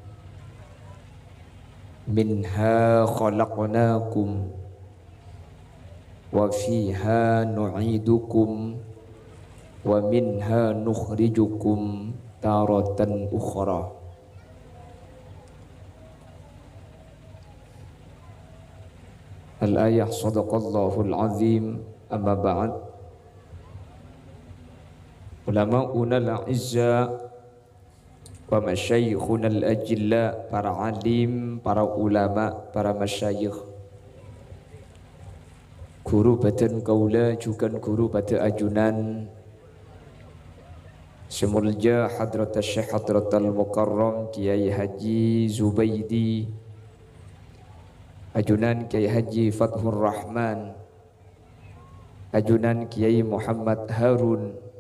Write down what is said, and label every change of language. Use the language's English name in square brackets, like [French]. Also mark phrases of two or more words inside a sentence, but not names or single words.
[Arabic] منها خلقناكم وفيها نعيدكم ومنها نخرجكم تارة أخرى. الآية صدق الله العظيم. أما بعد. علماؤنا الأعزة ومشايخنا الأجلة, [Madurese] para alim, para ulama, para masyayikh, guru batan kaula, juga guru pada ajunan Semulja Hadrat Syekh Hadrat Al-Mukarram Kiai Haji Zubaidi, ajunan Kiai Haji Fathur Rahman, ajunan Kiai Muhammad Harun,